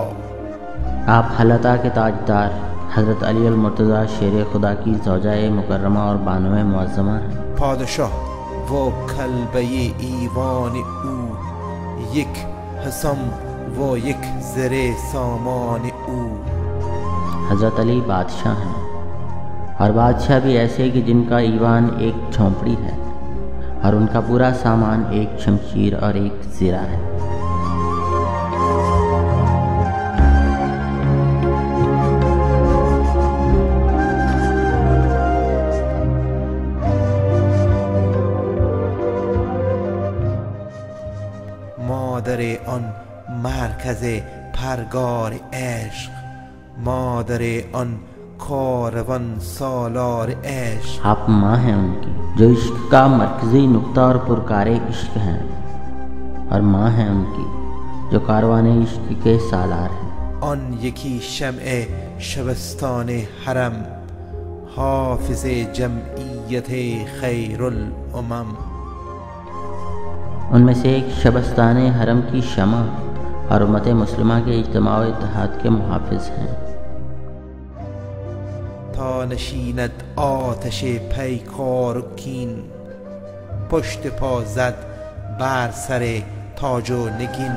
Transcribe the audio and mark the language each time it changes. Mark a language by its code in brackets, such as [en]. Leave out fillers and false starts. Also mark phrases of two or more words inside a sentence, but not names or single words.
[ur] آپ حلطہ کے تاجدار حضرت علی المرتضیٰ شیر خدا کی زوجہ مکرمہ اور بانو معظمہ ہیں۔ [fa] پادشاه و کلبه ایوان او، یک حسام و یک زر سامان او۔ [ur] حضرت علی بادشاہ ہیں، اور بادشاہ بھی ایسے کہ جن کا ایوان ایک جھونپڑی ہے اور ان کا پورا سامان ایک شمشیر اور ایک زرہ ہے۔ [fa] مادر آن مرکز پرگار عشق، مادر آن کاروان سالار عشق۔ [ur] آپ ماں ہیں ان کی جو عشق کا مرکزی نقطہ اور پرکار عشق ہیں، اور ماں ہیں ان کی جو کاروان عشق کے سالار ہیں۔ [fa] آن یکی شمع شبستان حرم، حافظ جمعیت خیر الامم۔ [ur] ان میں سے ایک شبستان حرم کی شمع اور امت مسلمہ کے اجتماع و اتحاد کے محافظ ہیں۔ [fa] تا نشیند آتش پیکار و کین، پشت پا زد بر سر تاج و نگین۔